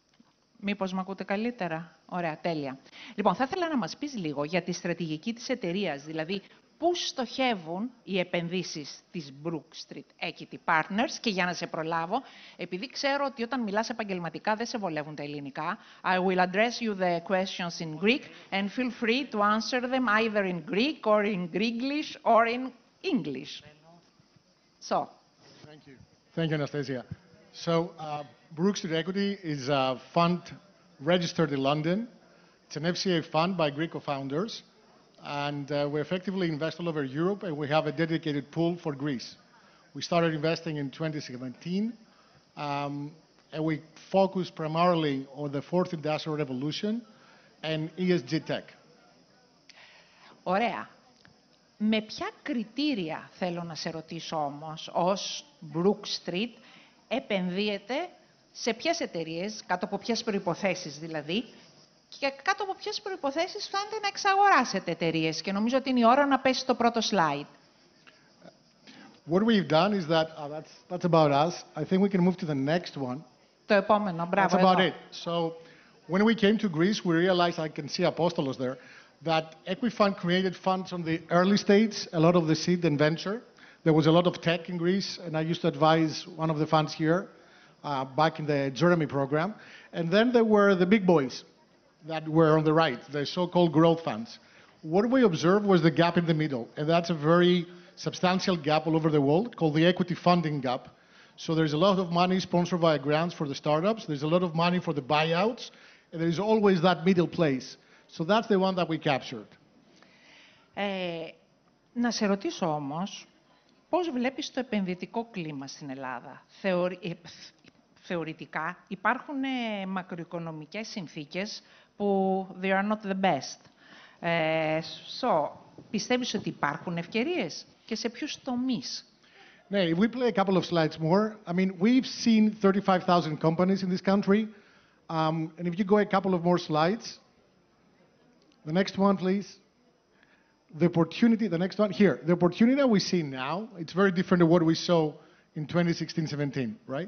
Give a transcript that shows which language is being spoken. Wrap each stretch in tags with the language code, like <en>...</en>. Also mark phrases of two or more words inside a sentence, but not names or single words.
<el>Μήπως με ακούτε καλύτερα. Ωραία, τέλεια. Λοιπόν, θα ήθελα να μας πεις λίγο για τη στρατηγική της εταιρείας, δηλαδή πού στοχεύουν οι επενδύσεις της Brookstreet Equity Partners. Και για να σε προλάβω, επειδή ξέρω ότι όταν μιλάς επαγγελματικά δεν σε βολεύουν τα ελληνικά,</el> <en>I will address you the questions in Greek and feel free to answer them either in Greek or in Greeklish or in English. So. Thank you. Thank you, Anastasia. So, Brookstreet Equity is a fund registered in London. It's an FCA fund by Greek co-founders. And we effectively invest all over Europe, and we have a dedicated pool for Greece. We started investing in 2017, and we focus primarily on the fourth industrial revolution and ESG tech.</en> <el>Ωραία. Με ποια κριτήρια, θέλω να σε ρωτήσω όμως, ως Brookstreet, επενδύεται σε ποιες εταιρείες, κάτω από ποιες προϋποθέσεις δηλαδή, και κάτω από ποιες προϋποθέσεις φτάνετε να εξαγοράσετε εταιρείες. Και νομίζω ότι είναι η ώρα να πέσει το πρώτο slide.</el> <en>What we've done is that, that's about us. I think we can move to the next one. Το επόμενο, μπράβο. That's about it. So, when we came to Greece, we realized, I can see Apostolos there, that Equifund created funds on the early stage, a lot of the seed and venture. There was a lot of tech in Greece, and I used to advise one of the funds here, back in the Jeremy program. And then there were the big boys that were on the right, the so-called growth funds. What we observed was the gap in the middle, and that's a very substantial gap all over the world called the equity funding gap. So there's a lot of money sponsored via grants for the startups, there's a lot of money for the buyouts, and there's always that middle place. So that's the one that we captured.</en> <el>Να σε ρωτήσω όμως, πώς βλέπεις το επενδυτικό κλίμα στην Ελλάδα? Θεωρητικά υπάρχουν μακροοικονομικές συνθήκες που</el> <en>they are not the best.</en> <el>Πιστεύεις ότι υπάρχουν ευκαιρίες και σε ποιους τομείς?</el> <en>If we play a couple of slides more, I mean, we've seen 35,000 companies in this country. And if you go a couple of more slides, the next one, please. The opportunity, the next one, here. The opportunity that we see now, it's very different to what we saw in 2016-17, right?</en>